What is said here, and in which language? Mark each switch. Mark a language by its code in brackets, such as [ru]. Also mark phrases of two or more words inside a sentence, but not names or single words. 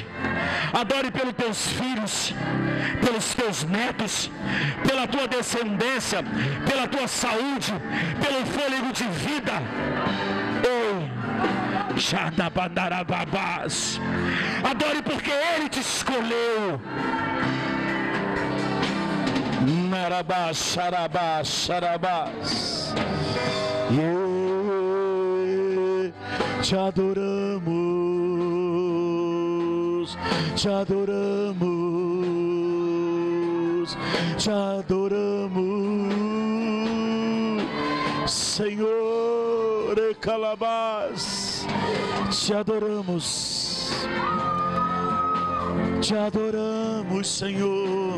[pt] Adore pelos teus filhos, pelos teus netos, pela tua descendência, pela tua saúde, pelo fôlego de vida. Adore porque Ele te escolheu. Narabás, xarabás, xarabás. Te adoramos, te adoramos, te adoramos, Senhor, Calabás, te adoramos, Senhor.